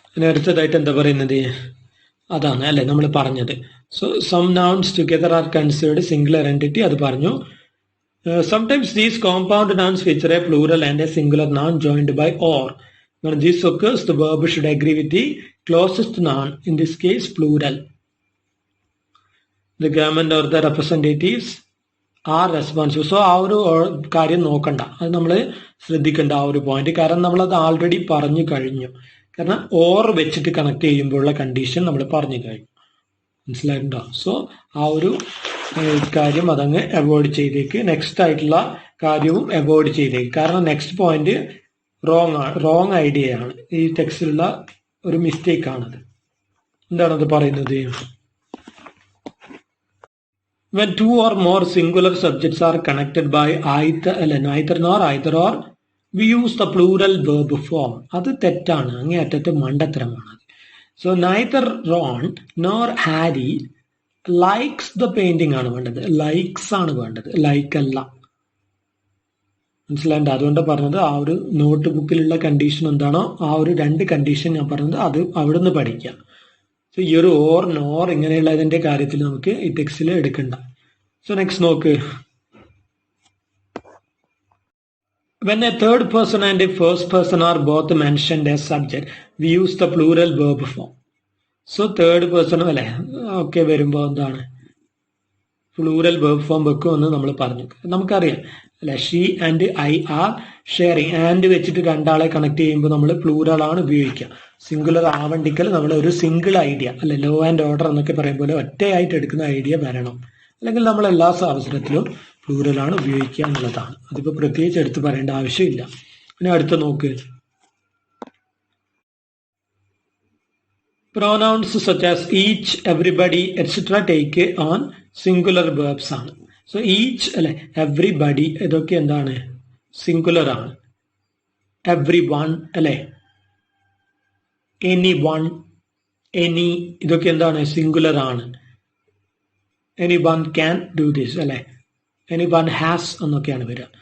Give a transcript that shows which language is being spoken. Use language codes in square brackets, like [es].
[ml] അടുത്തതായിട്ട് എന്താ പറയുന്നത്? അതാണ് അല്ലെ നമ്മൾ പറഞ്ഞത്. [en] so some nouns together are considered singular entity, [ml] അത് പറഞ്ഞു. [en] Sometimes these compound nouns feature a plural and a singular noun joined by or. When this occurs, the verb should agree with the closest noun, in this case plural. The government or the representatives are responsible. [ml] So ആ ഒരു കാര്യം നോക്കണ്ട, അത് നമ്മൾ ശ്രദ്ധിക്കേണ്ട ആ ഒരു point. കാരണം നമ്മളത് ആൾറെഡി പറഞ്ഞു കഴിഞ്ഞു. കാരണം ഓർ വെച്ചിട്ട് കണക്ട് ചെയ്യുമ്പോഴുള്ള കണ്ടീഷൻ നമ്മൾ പറഞ്ഞു കഴിഞ്ഞു. മനസ്സിലായിട്ടുണ്ടോ? സോ ആ ഒരു കാര്യം അതങ്ങ് അവോയ്ഡ് ചെയ്തേക്ക്. നെക്സ്റ്റ് ആയിട്ടുള്ള കാര്യവും അവോയ്ഡ് ചെയ്തേക്ക്. കാരണം നെക്സ്റ്റ് പോയിന്റ് റോങ് ഐഡിയ ആണ്. ഈ ടെക്സ്റ്റിലുള്ള ഒരു മിസ്റ്റേക്ക് ആണത്. എന്താണത് പറയുന്നത്? [en] when two or more singular subjects are connected by neither nor, either or, we use the plural verb form. [ml] അത് തെറ്റാണ്, അങ്ങേയറ്റത്തെ മണ്ടത്തരമാണ്. So [en] neither Ron nor Harry likes the painting [ml] ആണ് വേണ്ടത്, ലൈക്സ് ആണ് വേണ്ടത്, ലൈക്ക് അല്ല. മനസ്സിലായിട്ട്? അതുകൊണ്ട് പറഞ്ഞത് ആ ഒരു നോട്ട് ബുക്കിലുള്ള കണ്ടീഷൻ എന്താണോ ആ ഒരു രണ്ട് കണ്ടീഷൻ ഞാൻ പറഞ്ഞത് അത് അവിടെ നിന്ന് പഠിക്കാം. സോ ഈ ഒരു ഓർ നോർ ഇങ്ങനെയുള്ളതിന്റെ കാര്യത്തിൽ നമുക്ക് ഈ ടെക്സ്റ്റിൽ എടുക്കണ്ട. സോ നെക്സ്റ്റ് നോക്ക്. [en] When a third person and a first person are both mentioned as subject, we use the plural verb form. [ml] So third person അല്ലെ ഒക്കെ വരുമ്പോൾ എന്താണ് പ്ലൂറൽ വെർബ് ഫോം വെക്കുമെന്ന് നമ്മൾ പറഞ്ഞു. നമുക്കറിയാം അല്ലെ, [en] She and I are sharing. [ml] And വെച്ചിട്ട് രണ്ടാളെ കണക്ട് ചെയ്യുമ്പോൾ നമ്മൾ പ്ലൂറൽ ആണ് ഉപയോഗിക്കുക. സിംഗുലർ ആവണ്ടിക്കൽ നമ്മൾ ഒരു സിംഗിൾ ഐഡിയ അല്ലെ, ലോ ആൻഡ് ഓർഡർ എന്നൊക്കെ പറയും പോലെ ഒറ്റയായിട്ട് എടുക്കുന്ന ഐഡിയ വരണം. അല്ലെങ്കിൽ നമ്മൾ എല്ലാ അവസരത്തിലും പ്ലൂറലാണ് ഉപയോഗിക്കുക എന്നുള്ളതാണ്. അതിപ്പോൾ പ്രത്യേകിച്ച് എടുത്ത് പറയേണ്ട ആവശ്യമില്ല. പിന്നെ അടുത്ത നോക്ക്, [en] pronouns such as each, everybody, etc. take on singular verbs [ml] ആണ്. സോ ഈച്ച് അല്ലെ, എവ്രിബഡി ഇതൊക്കെ എന്താണ് സിംഗുലർ ആണ്. എവ്രി വൺ അല്ലെ, എനി വൺ, എനി ഇതൊക്കെ എന്താണ് സിംഗുലർ ആണ്. [en] any one can do this അല്ലെ, any one has [ml] എന്നൊക്കെയാണ് വരിക.